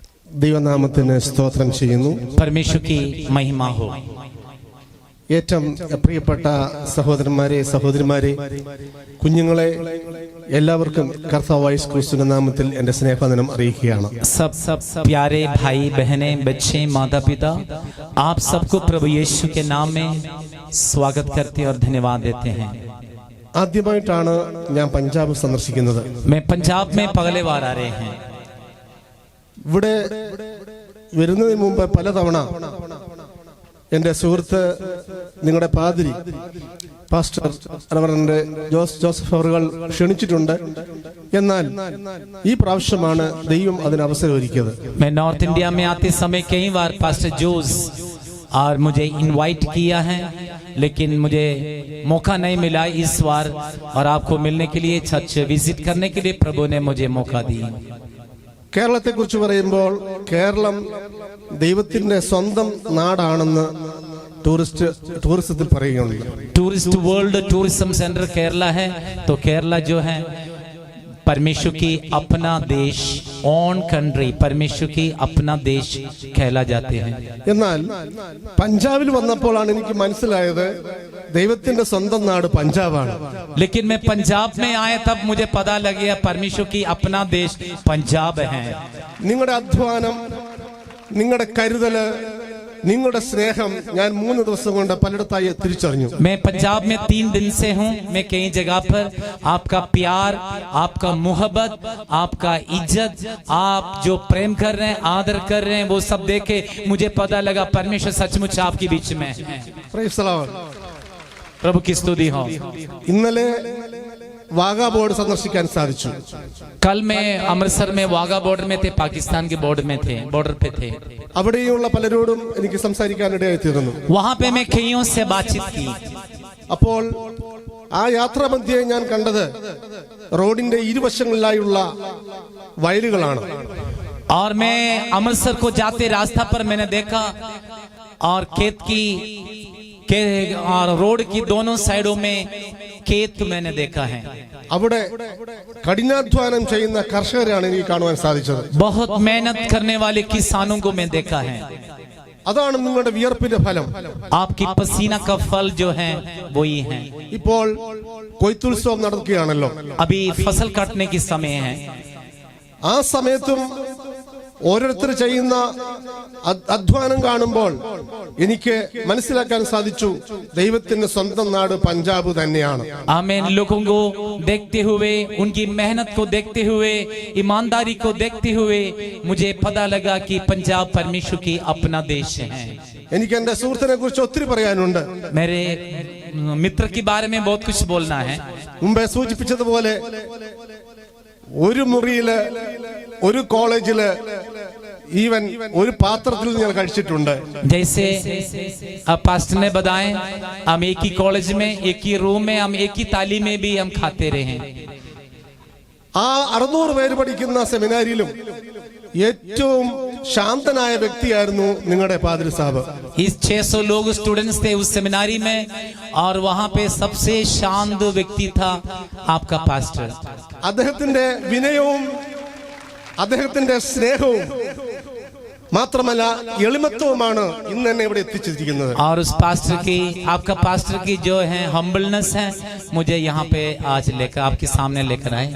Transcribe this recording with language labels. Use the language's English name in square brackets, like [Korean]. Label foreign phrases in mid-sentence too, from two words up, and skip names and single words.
[Malayalam] ദൈവനാമത്തിന് സ്തോത്രം ചെയ്യുന്നു. [Hindi] परमेश्वर की महिमा हो. [Malayalam] ഏറ്റവും പ്രിയപ്പെട്ട സഹോദരന്മാരെ, സഹോദരിമാരെ, കുഞ്ഞുങ്ങളെ എല്ലാവർക്കും കർത്താവായ യേശു ക്രിസ്തുവിന്റെ നാമത്തിൽ എൻ്റെ സ്നേഹവന്ദനം അറിയിക്കുകയാണ്. [Hindi] सब प्यारे भाई बहनें, बच्चे, माता पिता, आप सबको प्रभु यीशु के नाम में स्वागत करते और धन्यवाद देते हैं. [Malayalam] ആദ്യമായിട്ടാണ് ഞാൻ പഞ്ചാബ് സന്ദർശിക്കുന്നത്. [Hindi] मैं पंजाब में पहले बार आ रहे हैं. [Malayalam] ഇവിടെ വരുന്നതിന് മുമ്പ് പലതവണ എൻ്റെ സുഹൃത്ത്, നിങ്ങളുടെ പാതിരി പാസ്റ്റർ റവറൻഡ് ജോസഫ് അവറുകൾ ക്ഷണിച്ചിട്ടുണ്ട്. എന്നാൽ ഈ പ്രാവശ്യമാണ് ദൈവം അതിന് അവസരം ഒരുക്കിയത്. [Hindi] मैं नॉर्थ इंडिया में आते समय कई बार पास्टर जोस और मुझे इनवाइट किया है, लेकिन मुझे मौका नहीं मिला इस बार, और आपको मिलने के लिए, [English] church visit [Hindi] करने के लिए प्रभु ने मुझे मौका दी. [Malayalam] കേരളത്തെ കുറിച്ച് പറയുമ്പോൾ കേരളം ദൈവത്തിന്റെ സ്വന്തം നാടാണെന്ന് ടൂറിസത്തിൽ പറയുകയുണ്ട്. [English] tourist world tourism center [Hindi] केरला है, तो केरला जो है परमेश्वर की अपना देश, [English] own country, [Hindi] परमेश्वर की अपना देश कहला जाते हैं. [Malayalam] എന്നാൽ പഞ്ചാബിൽ വന്നപ്പോഴാണ് എനിക്ക് മനസ്സിലായത് ദൈവത്തിന്റെ സ്വന്തം നാട് പഞ്ചാബാണ്. [Hindi] लेकिन मैं पंजाब में आया तब मुझे पता लग गया परमेश्वर की अपना देश पंजाब है. [Malayalam] നിങ്ങളുടെ അധ്വാനം, നിങ്ങളുടെ കരുതല്, നിങ്ങളുടെ സ്നേഹം ഞാൻ 3 ദിവസം കൊണ്ട് പലയിടത്തായി തിരിച്ചറിഞ്ഞു. [Hindi] मैं पंजाब में 3 दिन से हूँ. मैं कई जगह पर आपका प्यार, आपका मोहब्बत, आपका इज्जत, आप जो प्रेम कर रहे हैं, आदर कर रहे हैं, वो सब देखे मुझे पता लगा परमेश्वर सचमुच आपके बीच में है. [English] Praise the Lord. [Hindi] प्रभु की स्तुति हो. [Malayalam] ഇന്നലെ വാഗാ ബോർഡ് സന്ദർശിക്കാൻ സാധിച്ചു. [Hindi] कल मैं अमृतसर में वाघा बॉर्डर में थे, पाकिस्तान के बॉर्डर पे थे. [Malayalam] അവിടെയുള്ള പലരോടും എനിക്ക് സംസാരിക്കാനിടയായി തീർന്നു. [Hindi] वहां पे मैं कईयों से बातचीत की. [Malayalam] അപ്പോൾ ആ യാത്രാമധ്യേ ഞാൻ കണ്ടത് റോഡിന്റെ ഇരുവശങ്ങളിലായുള്ള വയലുകളാണ്. [Hindi] और मैं अमृतसर को जाते रास्ता पर मैंने देखा, और खेत की और रोड की दोनों साइडों में खेत मैंने देखा है. [Malayalam] അവിടെ കഠിനാധ്വാനം ചെയ്യുന്ന കർഷകരെയാണ് എനിക്ക് കാണുവാൻ സാധിച്ചത്. [Hindi] बहुत मेहनत करने वाले किसानों को मैं देखा है. [Malayalam] അതാണ് നിങ്ങളുടെ വിയർപ്പിന്റെ ഫലം. [Hindi] आपकी पसीना का फल जो है वो ही है. [Malayalam] ഇപ്പോൾ കൊയ്ത്തുത്സവം നടക്കുകയാണല്ലോ. [Hindi] अभी फसल काटने की समय है. [Malayalam] ആ സമയത്തും ഓരോരുത്തർ ചെയ്യുന്ന അധ്വാനം കാണുമ്പോൾ എനിക്ക് മനസ്സിലാക്കാൻ സാധിച്ചു ദൈവത്തിന്റെ സ്വന്തം നാട് പഞ്ചാബ് തന്നെയാണ്. [Hindi] आमीन. लोगों को देखते हुए, उनकी मेहनत को देखते हुए, ईमानदारी को देखते हुए मुझे पता लगा कि पंजाब परमेश्वर की अपना देश है. [Malayalam] എനിക്ക് എന്റെ സുഹൃത്തിനെ കുറിച്ച് ഒത്തിരി പറയാനുണ്ട്. [Hindi] मेरे मित्र के बारे में बहुत कुछ बोलना है. [Malayalam] മുമ്പേ സൂചിപ്പിച്ചതുപോലെ ഒരു മുറിയില്, ഒരു കോളേജില്, ഈവൻ ഒരു പാത്രത്തിൽ ഞാൻ കഴിച്ചിട്ടുണ്ട്. [Hindi] जैसे पास्टर ने बताए, हम एक ही कॉलेज में, एक ही रूम में, हम एक ही थाली में भी हम खाते रहे. [Malayalam] ആ 600 പേര് പഠിക്കുന്ന സെമിനാരിയിലും ഏറ്റവും ശാന്തനായ വ്യക്തിയായിരുന്നു നിങ്ങളുടെ പാതിരി സാബ്. [Hindi] इस 600 लोग स्टूडेंट्स थे उस सेमिनारी में, और वहां पे सबसे शांत व्यक्ति था आपका पास्टर. [Malayalam] അദ്ദേഹത്തിന്റെ വിനയവും അദ്ദേഹത്തിന്റെ സ്നേഹവും മാത്രമല്ല എളിമത്വവുമാണ് ഇന്ന് എന്നെ ഇവിടെ എത്തിച്ചിരിക്കുന്നത്. [Hindi] और उस पास्टर की, आपका पास्टर की जो है हम्बलनेस है, मुझे यहाँ पे आज लेकर आपके सामने लेकर आए.